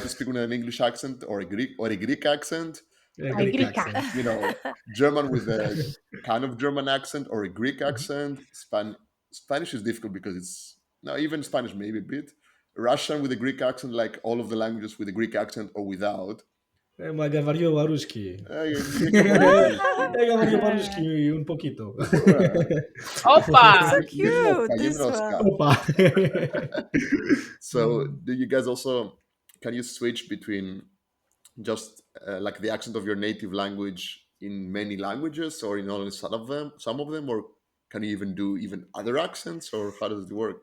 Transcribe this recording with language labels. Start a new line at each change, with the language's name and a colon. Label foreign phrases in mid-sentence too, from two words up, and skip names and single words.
English: try to speak with an English accent or a Greek accent. Yeah, I Ai can Greek speak, Greca. accent. German with a kind of German accent or a Greek Mhm. accent. Spanish is difficult because it's no, even Spanish maybe a bit. Russian with a Greek accent, like all of the languages with a Greek accent or without.
Russian: Ma говорю по-русски. Я говорю по-русски. Я говорю Ah. по-русски
Spanish: un poquito. Opa!
English: So cute, this
Russian: Немножко.
English: one. Опа. So, do you guys also can you switch between just like the accent of your native language in many languages, or in only some of them, or can you even do even other accents, or how does it work?